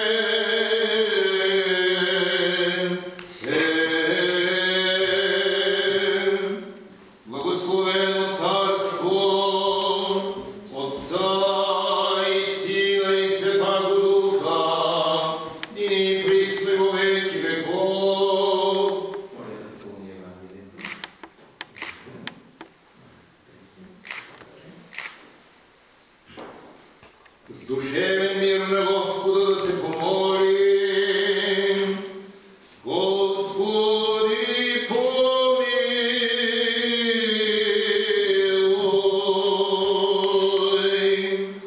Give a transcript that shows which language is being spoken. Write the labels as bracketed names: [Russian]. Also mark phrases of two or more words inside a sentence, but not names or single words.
[Church Slavic] Благословено царство Отца и Сина и Святаго Духа, и присно и во веки веков. [Bulgarian] Моля да целуни Евангелие. С душевен мир на Господа да се помолим. [Church Slavic] Господи, помилуй.